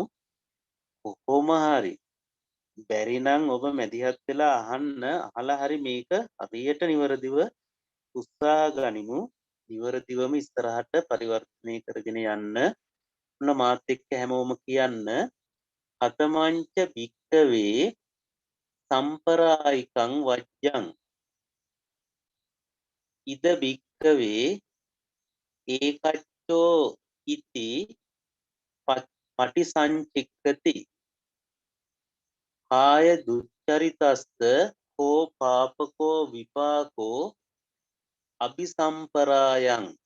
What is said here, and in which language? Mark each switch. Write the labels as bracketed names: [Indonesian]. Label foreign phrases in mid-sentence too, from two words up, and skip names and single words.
[Sinhala] කොහොම හරි බැරි නම් ඔබ මැදිහත් වෙලා අහන්න, අහලා හරි මේක හරියට නිවැරදිව උත්සාහ ගනිමු. නිවැරදිවම ඉස්සරහට පරිවර්තනය කරගෙන යන්න. ඔන්න මාත් එක්ක හැමෝම කියන්න. [Pali] හතමංච භික්කවේ සම්පරායිකං වජ්ජං ඉද භික්කවේ ඒකච්චෝ ඉති පටිසංචික්කති කාය දුච්චරිතස්ස කෝ පාපකෝ විපාකෝ අபிසම්පරායං